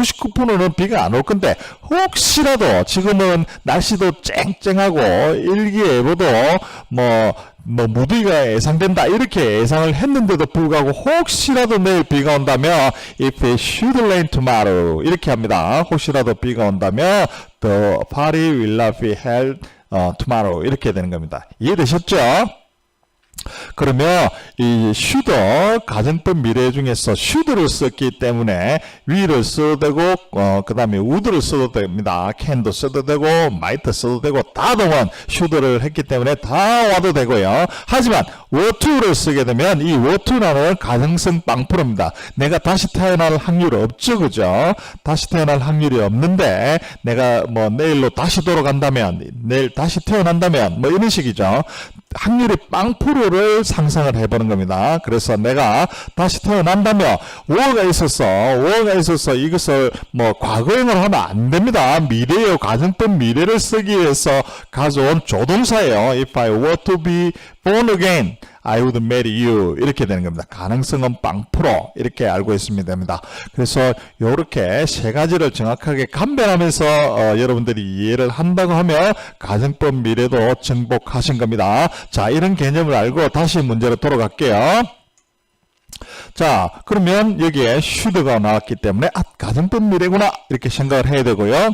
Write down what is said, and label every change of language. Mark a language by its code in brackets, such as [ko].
[ko] 99%는 비가 안 올 건데 혹시라도 지금은 날씨도 쨍쨍하고 일기예보도 무더위가 예상된다 이렇게 예상을 했는데도 불구하고 혹시라도 내일 비가 온다면 [en] if it should rain tomorrow [ko] 이렇게 합니다. 혹시라도 비가 온다면 [en] the party will not be held tomorrow [ko] 이렇게 되는 겁니다. 이해되셨죠? 그러면 이 should 가정법 미래 중에서 should를 썼기 때문에 will을 써도 되고 그 다음에 would를 써도 됩니다. can도 써도 되고 might 써도 되고 다 동원 should를 했기 때문에 다 와도 되고요. 하지만 were to를 쓰게 되면 이 were to라는 가능성 0%입니다. 내가 다시 태어날 확률이 없죠, 그죠? 다시 태어날 확률이 없는데 내가 내일로 다시 돌아간다면, 내일 다시 태어난다면 이런 식이죠. 확률이 0%를 상상을 해보는 겁니다. 그래서 내가 다시 태어난다면 were가 있어서 이것을 과거형을 하면 안 됩니다. 미래요. 가정법 미래를 쓰기 위해서 가져온 조동사예요. [en] If I were to be born again, I would marry you [ko] 이렇게 되는 겁니다. 가능성은 0% 이렇게 알고 있으면 됩니다. 그래서 이렇게 세 가지를 정확하게 감별하면서 여러분들이 이해를 한다고 하면 가정법 미래도 정복하신 겁니다. 자, 이런 개념을 알고 다시 문제로 돌아갈게요. 자, 그러면 여기에 should가 나왔기 때문에 가정법 미래구나 이렇게 생각을 해야 되고요.